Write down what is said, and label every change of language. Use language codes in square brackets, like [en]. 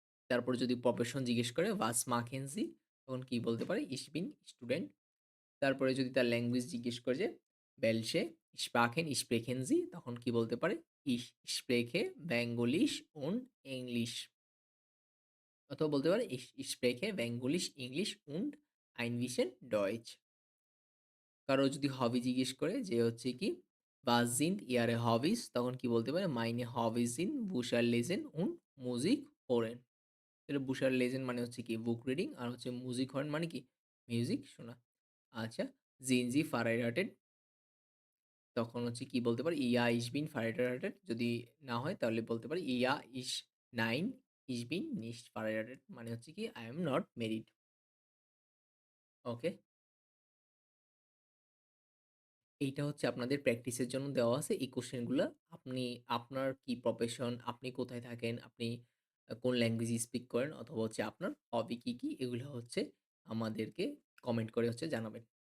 [bn] তারপর যদি প্রফেশন জিজ্ঞেস করে [de] Was machen Sie? [bn] তখন কি বলতে পারে? [de] Ich bin Student. [bn] তারপরে যদি তার ল্যাঙ্গুয়েজ জিজ্ঞেস করে যে [de] Welche Sprachen sprechen Sie? [bn] তখন কি বলতে পারে? [de] Ich spreche Bengalisch und Englisch. অথবা বলতে পারে Ich spreche Bengalisch, English und ein bisschen Deutsch. [bn] কারো যদি হবি জিজ্ঞেস করে যে হচ্ছে কি Was sind Ihre Hobbys? তখন কি বলতে পারে [de] Meine Hobbys sind Bücher lesen und Musik hören. [bn] তাহলে Bücher lesen মানে হচ্ছে কি বুক রিডিং আর হচ্ছে Musik hören মানে কি মিউজিক শোনা। আচ্ছা, [de] Sind Sie verheiratet? [bn] তখন হচ্ছে কি বলতে পারি? [de] "Ja, ich bin verheiratet" [bn] যদি না হয় তাহলে বলতে পারি [de] "Ja, ich nein, ich bin nicht verheiratet" মানে হচ্ছে কি [en] I am not married. [bn] ওকে? এইটা হচ্ছে আপনাদের প্র্যাকটিসের জন্য দেওয়া আছে এই কোয়েশ্চেন গুলা। আপনি আপনার কি প্রফেশন, আপনি কোথায় থাকেন, আপনি কোন ল্যাঙ্গুয়েজ স্পিক করেন অথবা হচ্ছে আপনার হবি কি, কি এগুলো হচ্ছে আমাদেরকে কমেন্ট করে হচ্ছে জানাবেন।